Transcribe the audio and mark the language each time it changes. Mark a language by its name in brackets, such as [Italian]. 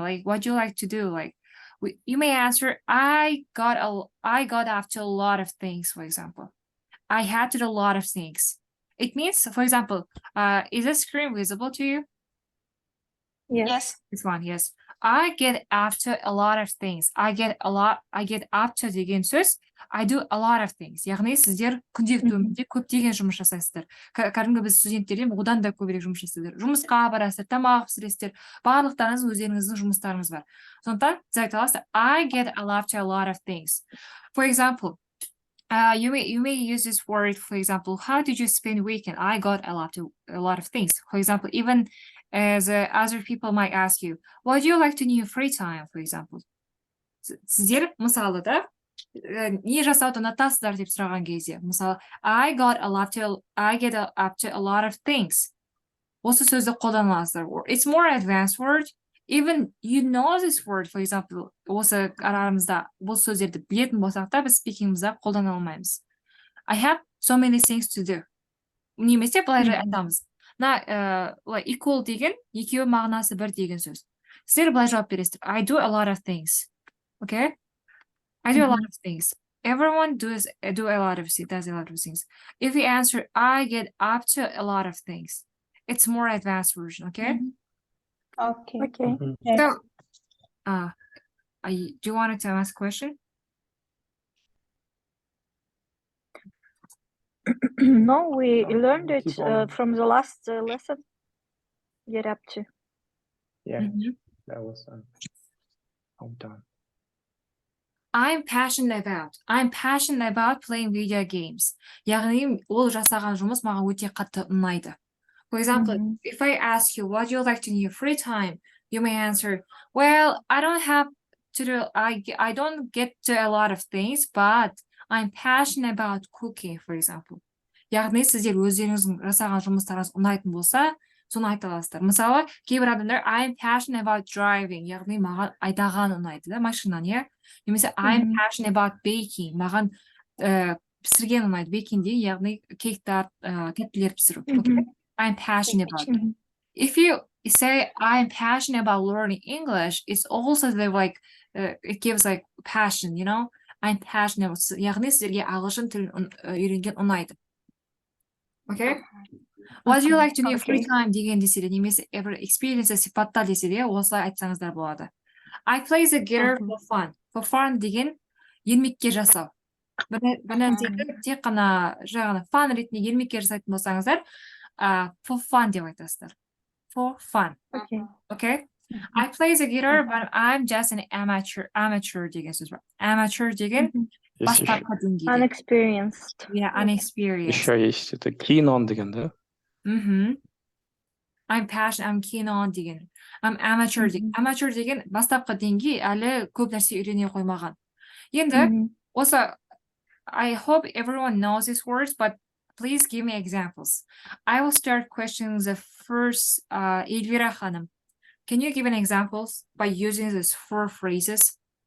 [English] Like, what do you like to do? Like, you may answer, I got up to a lot of things, for example. I had to do a lot of things. It means, for example, is the screen visible to you? Yes. This one, yes. I get up to a lot of things. I get up to [Kazakh] деген сөз [English] I do a lot of things. [Kazakh] Яғни сіздер күнделікті өмірде көптеген жұмыс жасайсыздар. Кәдімгі біз студенттерден одан да көбірек жұмыс жасайсыздар. Жұмысқа барасыздар, тамақ пісіресіздер. Барлықтарыңыз өздеріңіздің жұмыстарыңыз бар. Сондықтан сіз айта аласыздар [English] I get up to a lot of things. For example, you may use this word, for example, how did you spend weekend? I got a lot of things. For example, even as other people might ask you, what do you like to do in your free time, for example? [Kazakh] Сіздер мысалы да не жасауды ұнатасыздар деп сұраған кезде, мысалы, [English] I get up to a lot of things. [Kazakh] Осы сөзді қолданасыздар. [English] It's more advanced word. Even you know this word, for example, [Kazakh] осы арамызда бұл сөздерді білетін болсақ та, біз спикингімізде қолдана алмаймыз. [English] I have so many things to do. [Kazakh] Немесе былай айтамыз. Equal деген, екеуі мағынасы бір деген сөз. Сіздер былай жауап бересіздер. [English] I do a lot of things. Okay? I do a lot of things. Everyone does a lot of things. If you answer, I get up to a lot of things. It's more advanced version, okay? Okay. So, do you want to ask a question? No, we learned it from the last lesson. Get up to. Yeah, that was hometown. I'm passionate about playing video games. [Kazakh] яғни ол жасаған жұмыс маған өте қатты ұнайды. [English] For example, if I ask you what you like to do in your free time, you may answer, well, I don't get to a lot of things, but I'm passionate about cooking, for example. [Kazakh] Яғни сіздер өздеріңіздің жасаған жұмыстарыңыз ұнайтын болса, соны айта аласыздар. Мысалы, кейбір адамдар [English] I'm passionate about driving, [Kazakh] яғни маған айдаған ұнайды да, машинаны, иә? Немесе [English] I'm passionate about baking, [Kazakh] маған пісірген ұнайды. Baking деген, яғни кейктар, тәттілер пісіру. [English] I'm passionate about it. If you say I'm passionate about learning English, it's also it gives like passion, you know? I'm passionate about, [Kazakh] яғни сіздерге ағылшын тілін үйренген ұнайды. [English] Okay? What do you like to do in your free time [Kazakh] деген десе де, немесе [English] every experience [Kazakh] сипатта десе де, осылай айтсаңыздар болады. [English] I play the guitar for fun. [Kazakh] For fun деген ермекке жасау. Бір нәрсені тек қана жаңағы fun ретінде ермекке жасайтын болсаңыздар, for fun деп айтасыздар. [English] For fun. Okay? I play the guitar, but I'm just an amateur [Kazakh] деген сөз бар. Amateur деген бастапқы деңгейде. [English] Unexperienced. Yeah, unexperienced. [Russian] Еще есть это keen on деген, да? [English] I'm keen on деген. I'm amateur деген. [Kazakh] Amateur деген бастапқы деңгей әлі көп нәрсе үйрене қоймаған. Енді, осы, [English] I hope everyone knows these words, but please give me examples. I will start questioning the first, Elvira Hanım. Can you give an examples by using these 4 phrases?